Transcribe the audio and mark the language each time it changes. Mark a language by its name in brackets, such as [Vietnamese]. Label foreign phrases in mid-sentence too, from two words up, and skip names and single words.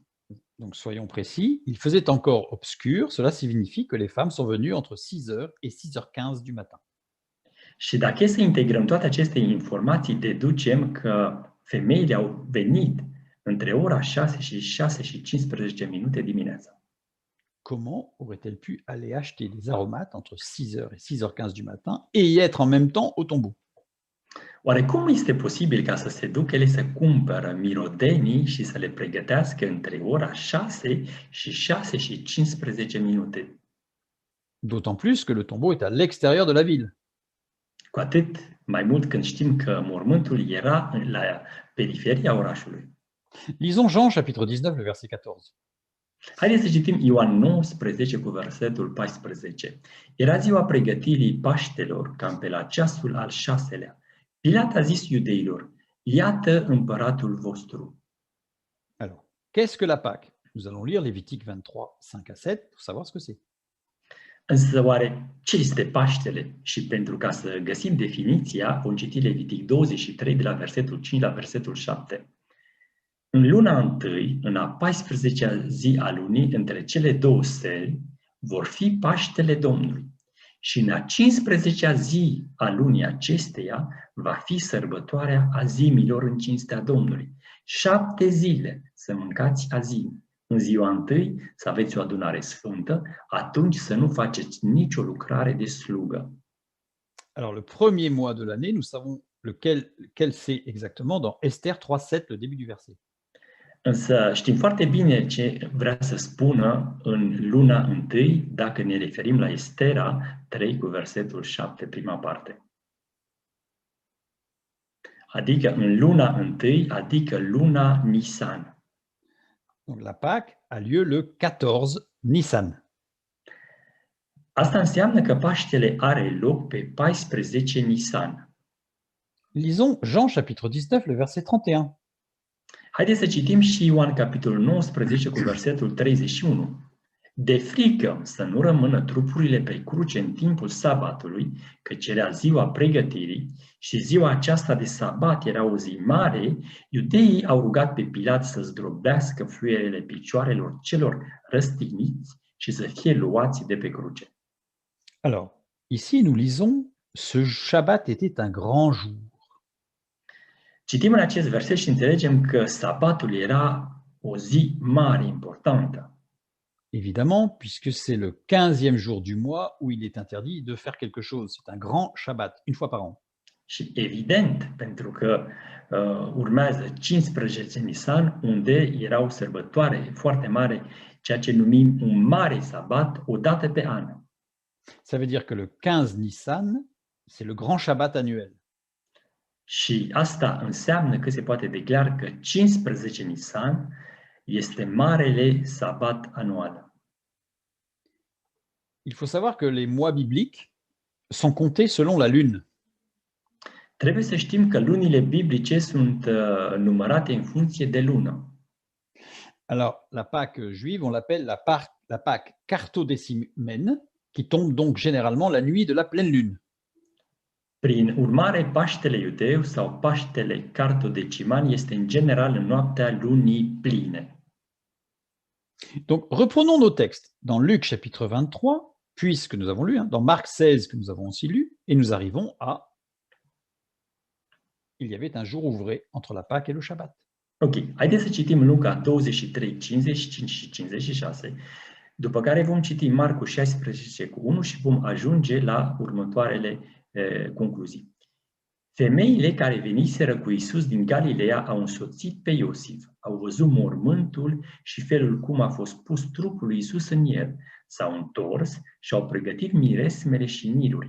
[French] Donc soyons précis, il faisait encore obscur, cela signifie que les femmes sont venues entre 6h et 6h15 du matin. [Romanian] Și dacă e să integrăm toate aceste informații, deducem că femeile au venit între ora 6 și 6 și 15 minute dimineața. [French] Comment aurait-elle pu aller acheter des aromates entre 6h et 6h15 du matin et y être en même temps au tombeau? [Romanian] Oare cum este posibil ca să se ducă ele să cumpără mirodenii și să le pregătească între ora 6 și 6 și 15 minute? [French] D'autant plus que le tombeau est à l'extérieur de la ville. [Romanian] Cu atât mai mult când știm că mormântul era la periferia orașului. [French] Lisons Jean chapitre 19, le verset 14. [Romanian] Haideți să citim Ioan 19 cu versetul 14. Era ziua pregătirii Paștelor, cam pe la ceasul al 6-lea. Pilat a zis iudeilor, iată împăratul vostru. [French] Alors, qu'est-ce que la Pâque? Nous allons lire Lévitique 23, 5 à 7 pour savoir ce que c'est. [Romanian] Însă oare ce este Paștele? Și pentru ca să găsim definiția, vom citi Levitic 23 de la versetul 5 la versetul 7. În luna întâi, în a 14-a zi a lunii, între cele două seri, vor fi Paștele Domnului. Și în a 15-a zi a lunii acesteia va fi sărbătoarea azimilor în cinstea Domnului. 7 zile să mâncați azimi. În ziua întâi să aveți o adunare sfântă, atunci să nu faceți nicio lucrare de slugă. [French] Alors, le premier mois de l'année, nous savons lequel c'est exactement dans Esther 3.7, le début du verset. [Romanian] Însă știm foarte bine ce vrea să spună în luna întâi, dacă ne referim la Estera 3 cu versetul 7, prima parte. Adică în luna întâi, adică luna Nisan. [French] Donc la Pâque a lieu le 14 Nissan. [Romanian] Asta înseamnă că Paștele are loc pe 14 Nisan. [French] Lisons Jean chapitre 19, le verset 31. [Romanian] Haideți să citim și Ioan capitolul 19 cu versetul 31. De frică să nu rămână trupurile pe cruce în timpul sabatului, căci era ziua pregătirii și ziua aceasta de sabat era o zi mare, iudeii au rugat pe Pilat să zdrobească fluierele picioarelor celor răstigniți și să fie luați de pe cruce. [French] Alors, ici nous lisons, ce Shabbat était un grand jour. [Romanian] Citim în acest verset și înțelegem că sabatul era o zi mare, importantă. [French] Évidemment, puisque c'est le 15e jour du mois où il est interdit de faire quelque chose. C'est un grand Shabbat, une fois par an. [Romanian] Și evident, pentru că urmează 15 Nisan, unde era o sărbătoare foarte mare, ceea ce numim un mare sabat, o dată pe an. [French] Ça veut dire que le 15 Nissan, c'est le grand Shabbat annuel. [Romanian] Și asta înseamnă că se poate declara că 15 Nisan este marele sabat anual. [French] Il faut savoir que les mois bibliques sont comptés selon la lune. [Romanian] Trebuie să știm că lunile biblice sunt numărate în funcție de lună. [French] Alors, la Pâque juive, on l'appelle la Pâque cartodécimène, qui tombe donc généralement la nuit de la pleine lune. [Romanian] Prin urmare, Paștele iudeu sau Paștele cartodeciman este în general în noaptea lunii pline. [French] Donc, reprenons nos textes dans Luc chapitre 23, puisque nous avons lu, dans Marc 16 que nous avons aussi lu, et nous arrivons à il y avait un jour ouvré entre la Pâque et le Shabbat. [Romanian] Ok, haideți să citim Luca 23, 55 și 56, după care vom citi Marcu 16 cu 1 și vom ajunge la următoarele concluzii. Femeile care veniseră cu Iisus din Galileea au însoțit pe Iosif, au văzut mormântul și felul cum a fost pus trupul lui Iisus în el, s-au întors și au pregătit miresmele și miruri.